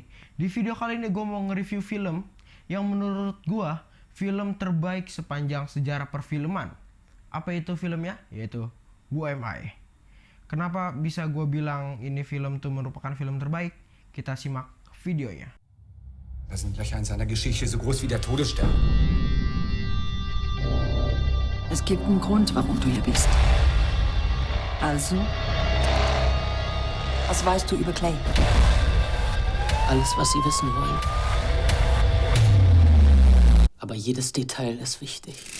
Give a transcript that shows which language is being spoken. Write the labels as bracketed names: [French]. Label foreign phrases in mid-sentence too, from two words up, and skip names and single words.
[Indonesian] Di video kali ini gue mau nge-review film yang menurut gue film terbaik sepanjang sejarah perfilman. Apa itu filmnya? Yaitu Who Am I. Kenapa bisa gue bilang ini film tuh merupakan film terbaik? Kita simak videonya. [German] Das sind Löcher in seiner Geschichte so groß wie der Todesstern. Es gibt einen Grund, warum du hier bist. Also, was weißt du über Clay? Alles, was Sie wissen wollen. Aber jedes Detail ist wichtig.